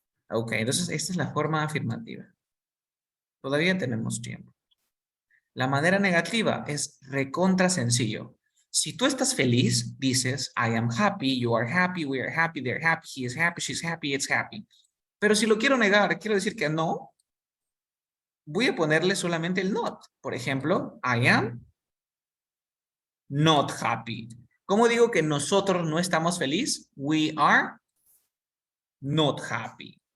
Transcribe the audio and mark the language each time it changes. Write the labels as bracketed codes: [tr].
[es] Ok, entonces esta es la forma afirmativa. Todavía tenemos tiempo. La manera negativa es recontra sencillo. Si tú estás feliz, dices, [en] I am happy, you are happy, we are happy, they're happy, he is happy, she's happy, it's happy. [es] Pero si lo quiero negar, quiero decir que no, voy a ponerle solamente el not. Por ejemplo, [en] I am not happy. [es] ¿Cómo digo que nosotros no estamos felices? [en] We are not happy.